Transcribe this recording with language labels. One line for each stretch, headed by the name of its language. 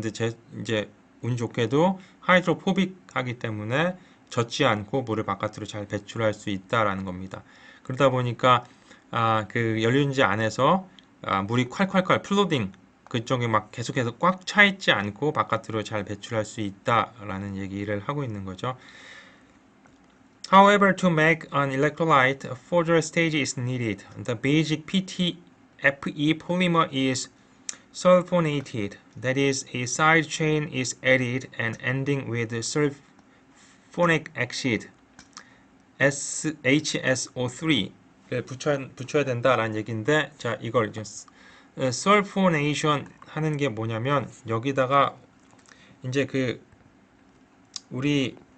Korean: 근데 이제 운 좋게도 하이드로포빅하기 때문에 젖지 않고 물을 바깥으로 잘 배출할 수 있다라는 겁니다. 그러다 보니까 그 연료전지 안에서 물이 콸콸콸 플로딩 그쪽에 막 계속해서 꽉 차 있지 않고 바깥으로 잘 배출할 수 있다라는 얘기를 하고 있는 거죠.
English: However, to make an electrolyte, a further stage is needed. The basic PTFE polymer is sulfonated. That is, a side chain is added and ending with sulfonic acid,
Korean: HSO3를 붙여야 된다라는 얘기인데, 자, 이걸 이제 sulfonation 하는 게 뭐냐면 여기다가 이제 그 우리